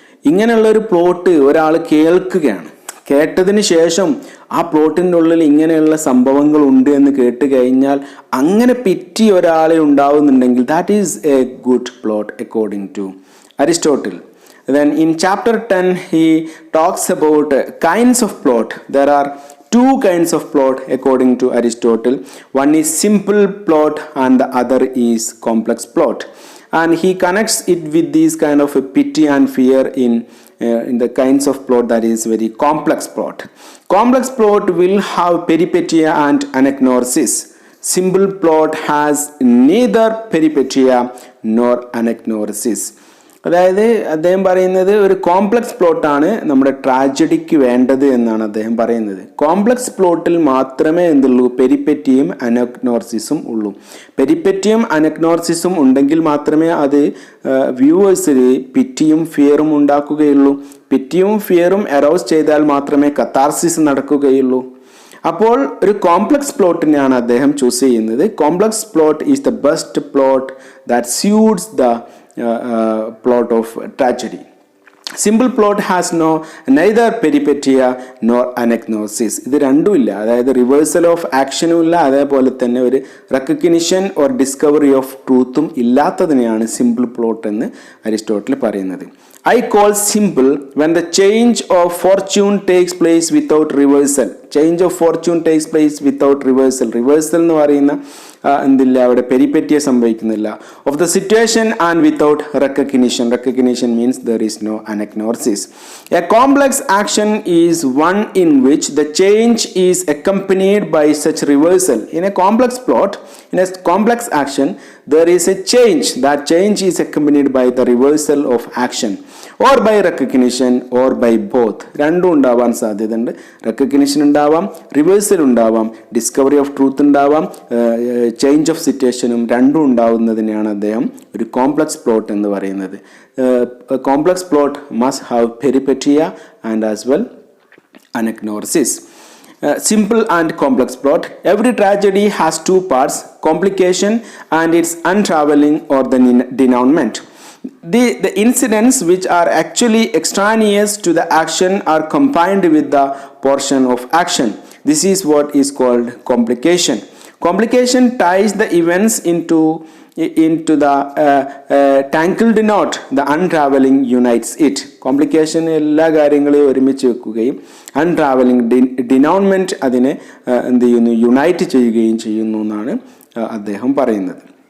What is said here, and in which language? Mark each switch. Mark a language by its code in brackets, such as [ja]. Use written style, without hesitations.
[ml] ഇങ്ങനെയുള്ളൊരു പ്ലോട്ട് ഒരാൾ കേൾക്കുകയാണ്, കേട്ടതിന് ശേഷം ആ പ്ലോട്ടിൻ്റെ ഉള്ളിൽ ഇങ്ങനെയുള്ള സംഭവങ്ങൾ ഉണ്ട് എന്ന് കേട്ട് കഴിഞ്ഞാൽ അങ്ങനെ പിറ്റി ഒരാളെ ഉണ്ടാവുന്നുണ്ടെങ്കിൽ [en] That is a good plot according to Aristotle. Then in chapter 10 he talks about kinds of plot. There are two kinds of plot according to Aristotle. One is simple plot and the other is complex plot. And he connects it with these kind of a pity and fear in the kinds of plot that is very complex plot. Complex plot will have peripetea and anagnosis. Simple plot has neither peripetea nor anagnosis. [ml] അതായത് അദ്ദേഹം പറയുന്നത് ഒരു complex പ്ലോട്ടാണ് നമ്മുടെ ട്രാജഡിക്ക് വേണ്ടത് എന്നാണ് അദ്ദേഹം പറയുന്നത്. Complex പ്ലോട്ടിൽ മാത്രമേ എന്തുള്ളൂ, പെരിപ്പെറ്റിയും അനഗ്നോർസിസും ഉള്ളൂ. പെരിപ്പെറ്റിയും അനഗ്നോർസിസും ഉണ്ടെങ്കിൽ മാത്രമേ അത് വ്യൂവേഴ്സിൽ പിറ്റിയും ഫിയറും ഉണ്ടാക്കുകയുള്ളൂ. പിറ്റിയും ഫിയറും അറൗസ് ചെയ്താൽ മാത്രമേ കത്താർസിസ് നടക്കുകയുള്ളൂ. അപ്പോൾ ഒരു കോംപ്ലക്സ് പ്ലോട്ടിനെയാണ് അദ്ദേഹം ചൂസ് ചെയ്യുന്നത്. [en] Complex plot is the best plot that suits the plot of tragedy. Simple plot has neither peripetea nor anagnosis. [ml] ഇത് രണ്ടും ഇല്ല, അതായത് റിവേഴ്സൽ ഓഫ് ആക്ഷനും ഇല്ല, അതേപോലെ തന്നെ ഒരു recognition or discovery of ട്രൂത്തും ഇല്ലാത്തതിനെയാണ് simple plot എന്ന് അരിസ്റ്റോട്ടിൽ പറയുന്നത്. [en] I call simple when the change of fortune takes place without reversal. Change of fortune takes place without reversal. Reversal [ml] എന്ന് പറയുന്ന എന്തില്ല, അവിടെ പെരിപ്പെറ്റിയ സംഭവിക്കുന്നില്ല. [en] Of the situation and without recognition. Recognition means there is no anagnosis. A complex action is one in which the change is accompanied by such reversal. In a complex plot, in a complex action, there is a change. That change is accompanied by the reversal of action or by recognition or by both. [ml] രണ്ടും ഉണ്ടാവാൻ സാധ്യതയുണ്ട്. Recognition ഉണ്ടാവാം, reversal ഉണ്ടാവാം, discovery of truth ഉണ്ടാവാം, change of സിറ്റുവേഷനും രണ്ടും ഉണ്ടാവുന്നതിനെയാണ് അദ്ദേഹം ഒരു complex plot എന്ന് പറയുന്നത്. [en] Complex plot must have peripeteia and as well anagnosis. Simple and complex plot. Every tragedy has two parts, complication and its unraveling or the denouement. The incidents which are actually extraneous to the action are combined with the portion of action. This is what is called complication. Complication ties the events into the tangled knot, the unraveling unites it. [ml] Complication എല്ലാ കാര്യങ്ങളെയും ഒരുമിച്ച് വെക്കുകയും unraveling denouement അതിനെ എന്ത് ചെയ്യുന്നു, unite ചെയ്യുകയും ചെയ്യുന്നു എന്നാണ് അദ്ദേഹം പറയുന്നത്.